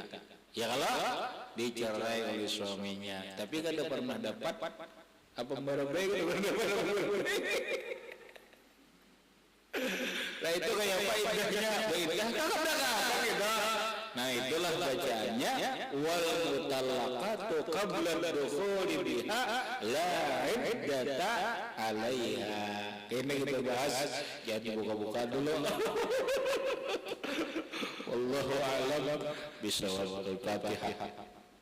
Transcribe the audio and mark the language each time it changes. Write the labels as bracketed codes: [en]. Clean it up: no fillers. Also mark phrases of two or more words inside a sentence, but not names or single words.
[bjn] Ya kalau dicerai oleh suaminya, tapi kada pernah dapat apa baik. Nah itu kayak apa idahnya? Idah kan gitu. Nah itulah bacaannya [ar] والمطلقة قبل الدخول بها لا عدة عليها. [bjn] ini kita bahas, jadi buka-buka dulu. [ar] والله أعلم بالصواب. [bjn] Al-Fatihah.